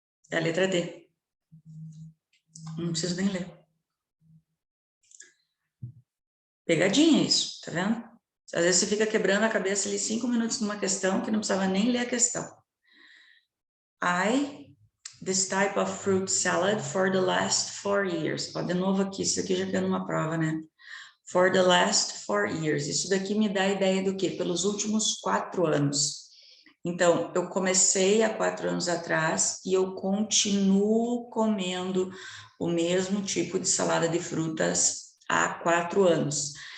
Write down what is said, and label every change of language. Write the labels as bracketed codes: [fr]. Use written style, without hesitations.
[pt] É a letra D. Não preciso nem ler. Pegadinha isso, tá vendo? Às vezes você fica quebrando a cabeça ali 5 minutos numa questão que não precisava nem ler a questão. [en] This type of fruit salad for the last 4 years. [pt] Ó, de novo aqui, isso aqui já caiu numa prova, né? [en] For the last 4 years. [pt] Isso daqui me dá a ideia do quê? Pelos últimos 4 anos. Então, eu comecei há 4 anos atrás e eu continuo comendo o mesmo tipo de salada de frutas há 4 anos.